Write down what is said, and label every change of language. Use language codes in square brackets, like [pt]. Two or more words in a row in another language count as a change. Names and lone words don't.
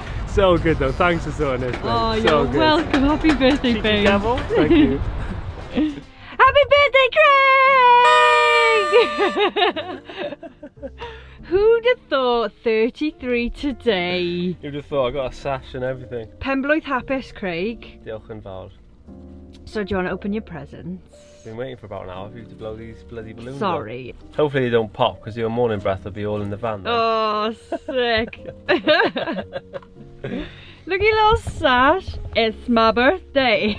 [en] So good though, thanks for sorting this, mate. Oh, so you're good. welcome. Happy birthday, Cheeky babe. devil. Thank you. Happy birthday, Craig! Who'd have thought 33 today? You'd have thought I got a sash and everything. [cy] Penblwydd hapus, Craig. Diolch yn fawr. [en] So do you want to open your presents? Been waiting for about an hour for you to blow these bloody balloons. Sorry. Up. Hopefully they don't pop, because your morning breath will be all in the van. Then. Oh, sick. Look at your little sash. It's my birthday.